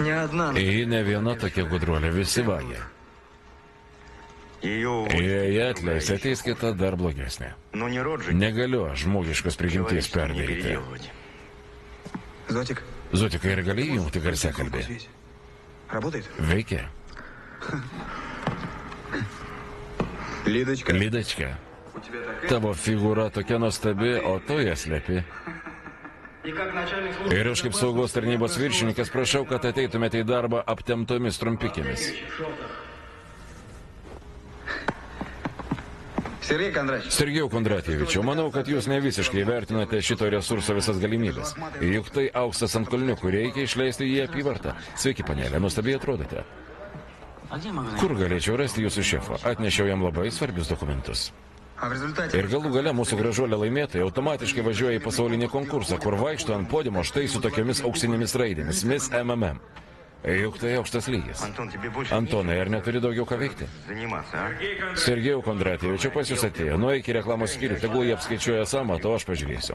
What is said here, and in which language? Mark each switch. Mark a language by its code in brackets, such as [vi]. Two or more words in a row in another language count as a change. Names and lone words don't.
[ru] одна. [lt] Ji ne viena tokia gudruolė, visi vagia. Jei ją atleis, ateis kita dar blogesnė. Negaliu aš žmogiškos prigimties perdaryti. [ru] Зотик, [lt] Zotikai, ir gali įjungti garsiakalbį? [ru] здесь. Работает? [lt] Veikia. [ru] Лидочка. [lt] Lidačka, tavo figūra tokia nuostabi, o tu ją slepi. Ir aš kaip saugos tarnybos viršininkas prašau, kad ateitumėte į darbą aptemtomis trumpikėmis. [ru] Сергей Кондратьевич. [lt] Sergejau Kondratievičiau, manau, kad jūs ne visiškai vertinate šito resurso visas galimybės. Juk tai auksas ant kulniukų, reikia išleisti jį apyvartą. Sveiki, panelė, nuostabiai atrodote. Kur galėčiau rasti jūsų šefą? Atnešiau jam labai svarbius dokumentus. [ru] А в результате... [lt] Ir galų gale mūsų gražuolė laimėtojai automatiškai važiuoja į pasaulinį konkursą, kur vaikšto ant podimo štai su tokiamis auksinėmis raidėmis, Miss MMM. Juk tai aukštas lygis. Antonai, ar neturi daugiau ką veikti? Sergejau Kondratievičiau, pas jūs atėjo. Nueik į reklamos skyrių, tegul jie apskaičiuoja sąmatą, o aš pažiūrėsiu.